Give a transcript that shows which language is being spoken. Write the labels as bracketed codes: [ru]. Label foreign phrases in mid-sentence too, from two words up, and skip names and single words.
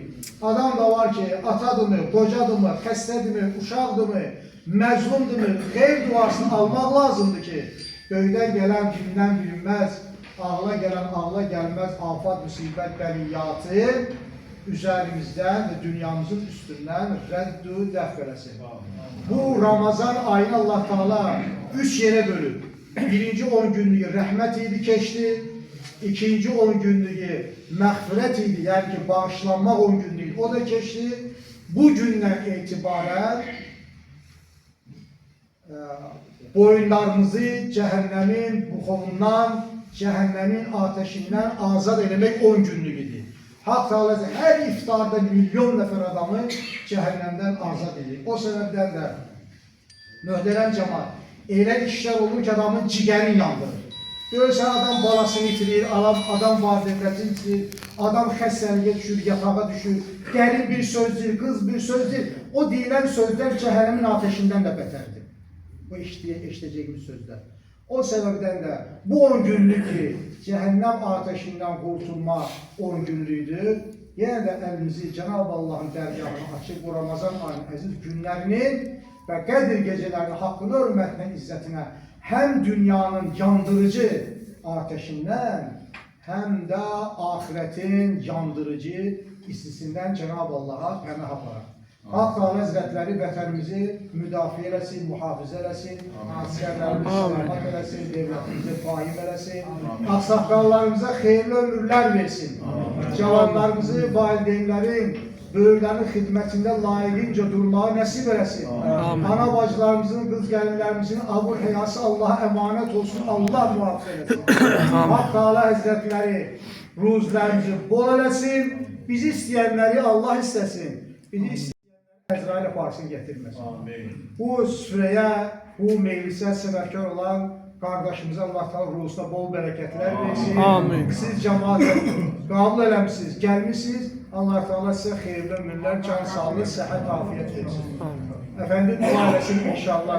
[az] Adam da var ki, atadımı, qocadımı, xəstədimi, uşaqdımı, məzlumdımı, xeyr duasını almaq lazımdır ki, göydən gələn kimdən bilinməz, ağla gələn ağla gəlməz afat, müsibət, bəliyyatı üzerimizdən və dünyamızın üstündən rədd-ü dəf eləsin. Bu Ramazan ayını Allah Teala 3 yerə bölüb. Birinci 10 günlüğü rəhmət idi, keçdi. İkinci 10 günlüğü məğfirət idi, yəni ki, bağışlanmaq 10 günlüğü o da keçdi. [tr] bu günden itibaren boyunlarımızı cehennemin buxovundan, cehennemin ateşinden [az] azad eləmək 10 günlük idi. [tr] Hak Teala her iftarda milyon nefer adamı cehennemden azad edir. O sebepten de möhtərəm cemaat, elə işler olur ki adamın ciğerini yandırır. [az] Görürsən adam balasını itirir, adam valideynlərini itirir, adam xəstəliyə düşür, yatağa düşür, gəlin bir sözdür, qız bir sözdür. [tr] O deyilən sözlər cehennemin ateşinden de beterdir. Bu eşitəcəyimiz sözlər. O sebepten de bu 10 günlük ki cehennem ateşinden kurtulma 10 günlüydür. Yine de elimizi Cenab-ı Allah'ın dergahına açıp bu Ramazan ayının aziz günlerinin ve Qədir gecelerinin hakkını hürmetine, izzetine hem dünyanın yandırıcı ateşinden hem de ahiretin yandırıcı istisinden Cenab-ı Allah'a pənah aparar. [az] Hak Teala Hazretleri vətənimizi müdafiə eləsin, mühafizə eləsin, əsgərlərimizi selamat eləsin, devletimizi faim eləsin, ağsaqqallarımıza xeyirli ömürlər versin, cavanlarımızı, valideynlərin, böyüklərin xidmətində layiqincə durmağı nəsib eləsin, ana bacılarımızın, qız gəlinlərimizin abur həyası Allah'a emanet olsun, Allah mühafizə eləsin. Hak Teala Hazretleri ruzlarımızı bol eləsin, bizi istəyənləri Allah istəsin, bizi istəyənləri Əzrail aparsın getirməsin. Bu süreye, bu meclisə səbəbkar olan kardeşimize Allah Teala ruhusuna bol bereketler versin. Amin. [tr] Siz cemaate kabul eləmişsiniz, gelmişsiniz. Allah Teala size hayırlı ömürler, can sağlığı, sıhhat, afiyet versin. Efendim [az] dua eləsin [tr] inşallah.